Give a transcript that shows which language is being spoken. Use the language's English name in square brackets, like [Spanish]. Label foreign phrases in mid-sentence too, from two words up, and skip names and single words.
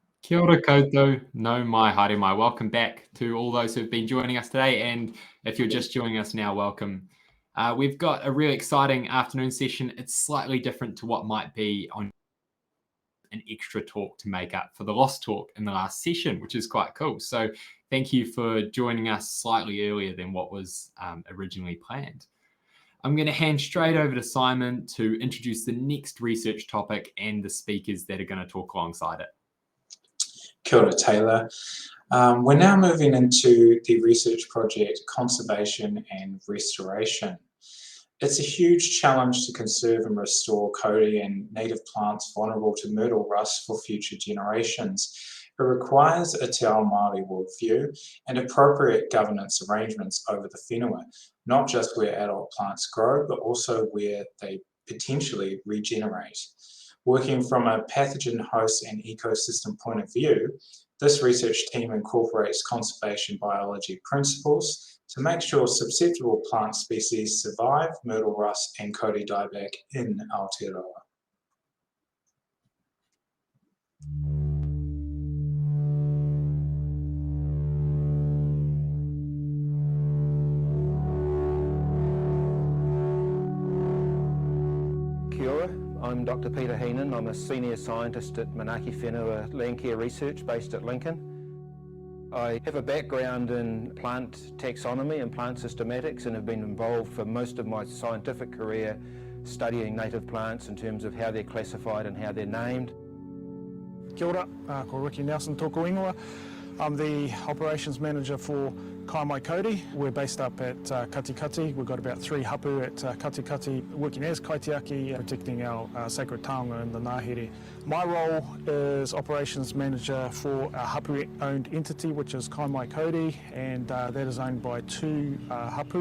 [Māori] Kia ora koutou, no mai haere mai. [English] Welcome back to all those who've been joining us today, and if you're just joining us now, welcome. We've got a really exciting afternoon session. It's slightly different to what might be on an extra talk to make up for the lost talk in the last session, which is quite cool. So thank you for joining us slightly earlier than what was originally planned. I'm going to hand straight over to Simon to introduce the next research topic and the speakers that are going to talk alongside it. [Māori] Kia ora, Taylor. [English] We're now moving into the research project Conservation and Restoration. It's a huge challenge to conserve and restore kauri and native plants vulnerable to myrtle rust for future generations. It requires a [Māori] te ao Māori [English] worldview and appropriate governance arrangements over the whenua, not just where adult plants grow, but also where they potentially regenerate. Working from a pathogen host and ecosystem point of view, this research team incorporates conservation biology principles to make sure susceptible plant species survive myrtle rust and kauri dieback in Aotearoa. [Māori] Kia ora. [English] I'm Dr. Peter Heenan. I'm a senior scientist at Manaaki Whenua Land Care Research based at Lincoln. I have a background in plant taxonomy and plant systematics and have been involved for most of my scientific career studying native plants in terms of how they're classified and how they're named. [Māori] Kia ora, ko Ricky Nelson tōku ingoa. [English] I'm the operations manager for Kauri. We're based up at Taketake. We've got about 3 hapu at Taketake, working as kaitiaki, protecting our sacred taonga in the Ngāhere. My role is operations manager for a hapu-owned entity, which is Kauri, and that is owned by 2 hapu.